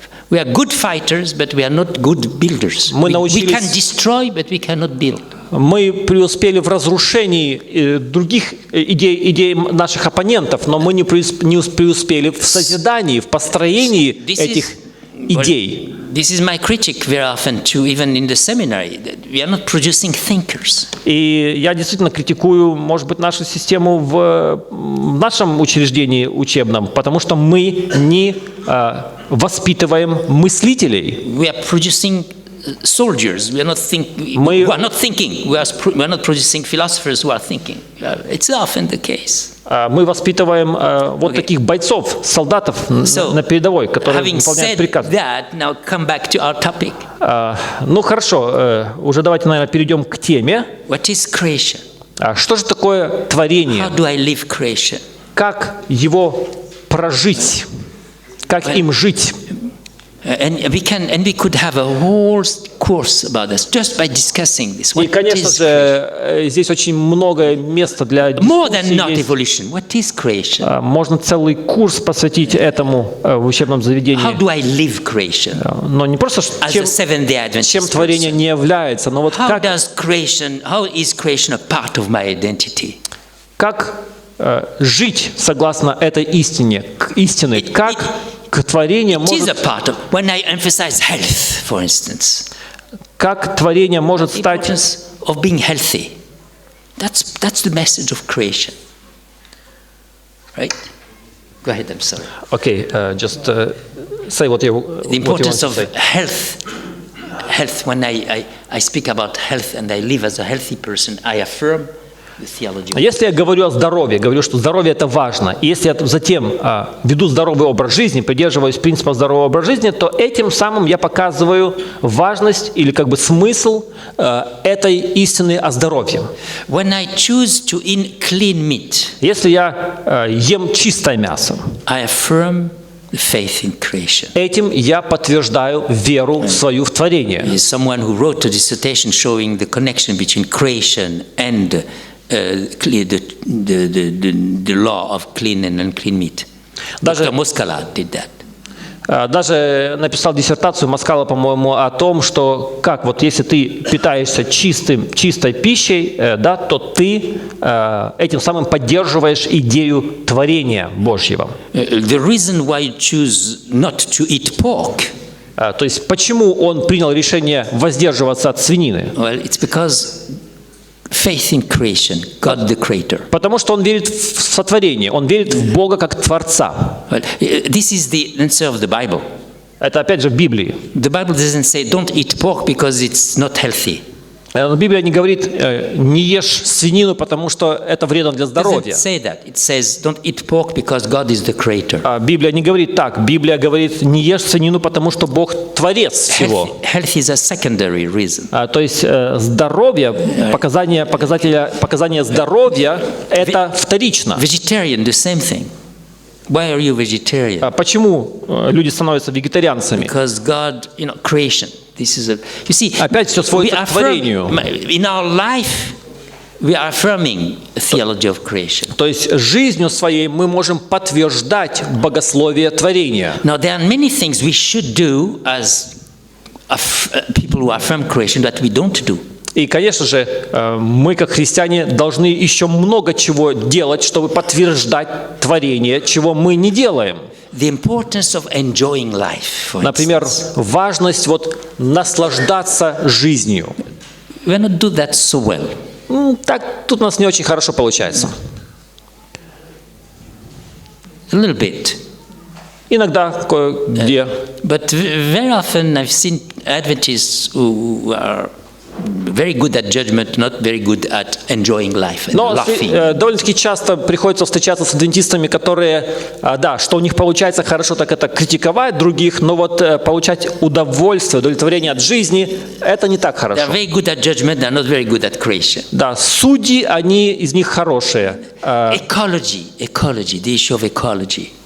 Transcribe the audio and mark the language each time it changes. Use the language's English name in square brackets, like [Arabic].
[English] We are good fighters, but we are not good builders. We can destroy, but we cannot build. [Russian] Мы преуспели в разрушении других идей наших оппонентов, но мы не преуспели в созидании, в построении этих идей. [English] This is my critique very often too, even in the seminary. We are not producing thinkers. [Russian] И я действительно критикую, может быть, нашу систему в нашем учреждении учебном, потому что мы не воспитываем мыслителей. [English] We are producing soldiers. We are not who are not thinking. We are not producing philosophers who are thinking. It's often the case. [Russian] Мы воспитываем вот таких бойцов, солдатов на передовой, которые выполняют приказ. [English] Now come back to our topic. [Russian] Ну хорошо, уже давайте, наверное, перейдем к теме. [English] What is creation? [Russian] Что же такое творение? [English] How do I live creation? [Russian] Как его прожить? Как им жить? [English] And we could have a whole course about this just by discussing this. [Russian] И, конечно же, здесь очень много места для [English] more than not evolution. What is creation? [Russian] Можно целый курс посвятить этому в учебном заведении. [English] How do I live creation? [Russian] Но не просто чем творение не является, но вот как. [English] How is creation a part of my identity? [Russian] Как жить согласно этой истине, как творение может. [English] When I emphasize health, for instance. [Russian] Как творение может стать. [English] Of being healthy. That's the message of creation. Right? Go ahead. I'm sorry. Okay, just say what you want to say. The importance of health. Health. When I speak about health and I live as a healthy person, I affirm. [Russian] Если я говорю о здоровье, говорю, что здоровье это важно, и если я затем веду здоровый образ жизни, придерживаюсь принципа здорового образа жизни, то этим самым я показываю важность или как бы смысл этой истины о здоровье. [English] When I choose to eat clean meat, [Russian] если я ем чистое мясо, [English] I affirm the faith in creation. [Russian] Этим я подтверждаю веру свою в творение. [English] Someone who wrote a dissertation showing the connection between creation and the law of clean and unclean meat. Dr. Moskala did that. [Russian] Даже написал диссертацию Москала, по-моему, о том, что как вот если ты питаешься чистой пищей, да, то ты этим самым поддерживаешь идею творения Божьего. [English] The reason why you choose not to eat pork. [Russian] То есть почему он принял решение воздерживаться от свинины? [English] Well, it's because faith in creation, God the creator. [Russian] Потому что он верит в сотворение, он верит в Бога как Творца. [English] Well, this is the answer of the Bible. [Russian] Это опять же в Библии. [English] The Bible doesn't say don't eat pork because it's not healthy. [Russian] Библия не говорит не ешь свинину, потому что это вредно для здоровья. [English] It doesn't say that. It says don't eat pork because God is the creator. [Russian] Библия не говорит так. Библия говорит не ешь свинину, потому что Бог творец всего. [English] Health is a secondary reason. [Russian] То есть здоровье, показание здоровья это вторично. [English] Vegetarian, the same thing. Why are you vegetarian? [Russian] Почему люди становятся вегетарианцами? [English] Because God, creation. This is you see. [Russian] Опять все сводится к творению. [English] In our life, we are affirming a theology of creation. [Russian] То есть жизнью своей мы можем подтверждать богословие творения. [English] Now there are many things we should do as people who affirm creation that we don't do. [Russian] И, конечно же, мы, как христиане, должны еще много чего делать, чтобы подтверждать творение, чего мы не делаем. [English] the importance of enjoying life, for [Russian] Например, [English] instance. [Russian] важность вот наслаждаться жизнью. [English] We not do that so well. [Russian] Так тут у нас не очень хорошо получается. [English] A little bit. [Russian] Иногда кое-где. [English] But very often I've seen Adventists who are very good at judgment, not very good at enjoying life and [Russian] Но [English] laughing. [Russian] довольно-таки часто приходится встречаться с адвентистами, которые, да, что у них получается хорошо, так это критиковать других, но вот получать удовольствие, удовлетворение от жизни, это не так [English] They're [Russian] хорошо. [English] very good at judgment, they're not very good at creation. [Russian] Да, судьи, они из них хорошие. [English] Ecology, the issue of ecology,